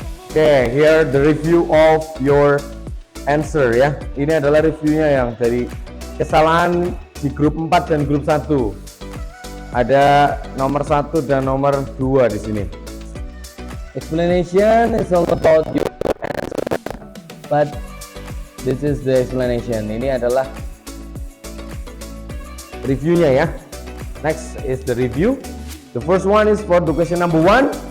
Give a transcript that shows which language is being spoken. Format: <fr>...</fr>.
<en>Okay, here the review of your answer ya.</en> <id>Ini adalah reviewnya yang dari kesalahan di grup 4 dan grup 1. Ada nomor 1 dan nomor 2 di sini.</id> <en>Explanation is all about your answer, but this is the explanation.</en> <id>Ini adalah reviewnya ya.</id> <en>Next is the review. The first one is for the question number 1.</en>